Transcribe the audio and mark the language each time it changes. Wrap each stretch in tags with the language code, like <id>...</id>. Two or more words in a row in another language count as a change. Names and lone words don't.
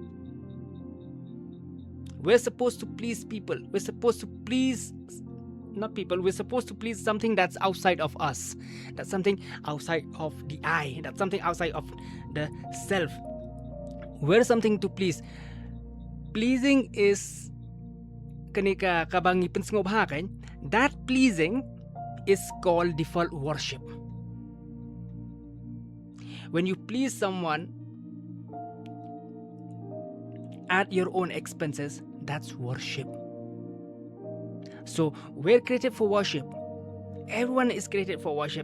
<en>We're supposed to please people. We're supposed to please not people. We're supposed to please something that's outside of us. That's something outside of the I. That's something outside of the self. We're something to please. Pleasing is</en> <kha>kanika kabangi pensngop hakan,</kha> <en>that pleasing is called default worship. When you please someone at your own expenses, that's worship. So we're created for worship. Everyone is created for worship.</en>